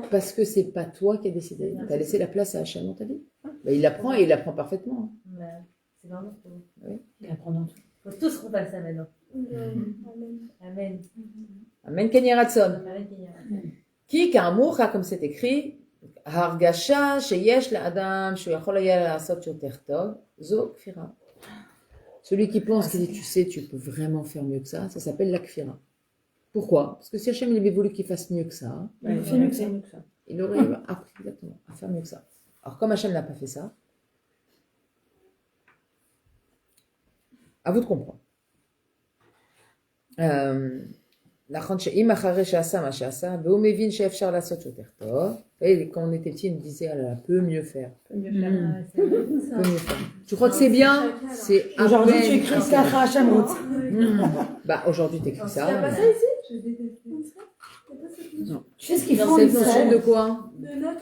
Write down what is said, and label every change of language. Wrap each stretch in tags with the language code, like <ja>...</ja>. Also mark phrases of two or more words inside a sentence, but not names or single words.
<fr>Parce que c'est pas toi qui as décidé. Tu as laissé la place à Hachem dans ta vie. Bah, il apprend et il apprend parfaitement. Ouais. C'est vraiment trop. Il apprend dans tout. Faut tous qu'on fasse ça maintenant. Amen.</fr> <he>אמן כן יהי רצון. אמן, כן.</he> <fr>Qui כאמור, comme c'est écrit,</fr> <he>הרגשה שיש לאדם שהוא יכול היה לעשות יותר טוב, זו כפירה.</he> <fr>Celui qui pense, qui dit, tu sais, tu peux vraiment faire mieux que ça s'appelle la kfira. Pourquoi? Parce que si Hachem il avait voulu qu'il fasse mieux que ça, Il fait mieux que ça. il aurait appris exactement à faire mieux que ça. Alors comme Hachem n'a pas fait ça, à vous de comprendre.</fr> <he>נכון שאם אחרי שעשה מה שעשה, והוא מבין שאפשר לעשות יותר טוב,</he> <fr>et quand on était petit, il me disait, ah là, peut mieux faire. Ah, c'est vrai, ça. Peut mieux faire. Tu crois que c'est bien? C'est à Aujourd'hui, tu peine écris écrit. ça à</fr> <he>השם רוצה.</he> <fr>Bah, aujourd'hui, t'écris ça. Il n'y a pas ça ici? Je déteste ça. Il n'y a pas cette notion. Tu sais ce qu'ils font, C'est ils une notion de quoi? De notes</fr>